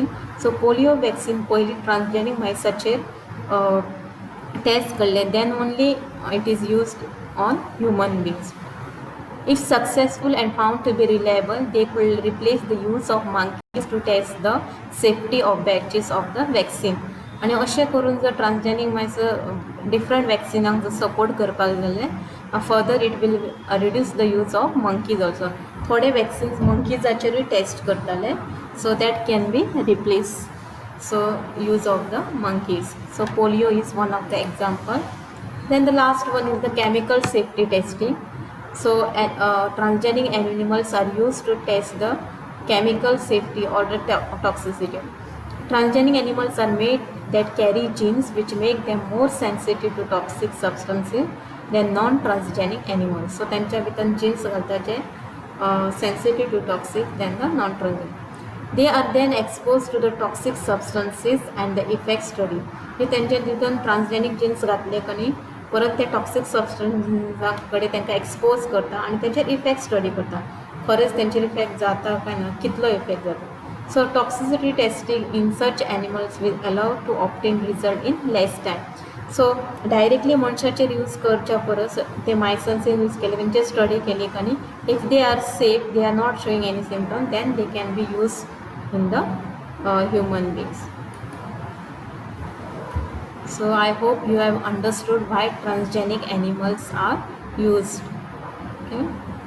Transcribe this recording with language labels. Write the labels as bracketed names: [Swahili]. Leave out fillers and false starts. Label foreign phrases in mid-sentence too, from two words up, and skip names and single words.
[English] So polio vaccine पयली transgenic miceचेर test करले, then only it is used on human beings. If successful and found to be reliable, they could replace the use of monkeys to test the safety of batches of the vaccine. [Konkani] आणि अशें करून जर [English] transgenic mice different [Konkani] वॅक्सिनाक जर सपोर्ट करपाक जालें, [English] further it will reduce the use of monkeys also. [Konkani] थोडे वॅक्सिन्स मंकीजाचेरूय टेस्ट करताले, [English] so that can be replace so use of the monkeys. So polio is one of the example. Then the last one is the chemical safety testing. So transgenic animals are used to test the chemical safety or the toxicity. Transgenic animals are made that carry genes which make them more sensitive to toxic substances than non-transgenic animals. So [Konkani] त्यांच्या भितर [English] genes [Konkani] घालता जे [English] sensitive to toxic than the non-transgenic. They are then exposed to the toxic substances and the effect study. [Konkani] हे त्यांच्या भितर [English] transgenic genes [Konkani] घातले कनी परत ते टॉक्सिक सबस्टन्सा कडेन तांकां एक्सपोज करता आनी तेंचेर [English] effect study [Konkani] करता. खरेंच तेंचेर इफेक्ट जाता काय ना, कितलो इफेक्ट जाता. [English] so toxicity testing in such animals will allow to obtain result in less time. [Konkani] सो डायरेक्टली मनशाचेर यूज करच्या परस ते मायसांचेर यूज केले, तेंचेर स्टडी केली कानी [English] if they are safe, they are not showing any symptom, then they can be use in the human beings. So I hope you have understood why transgenic animals are used. Okay.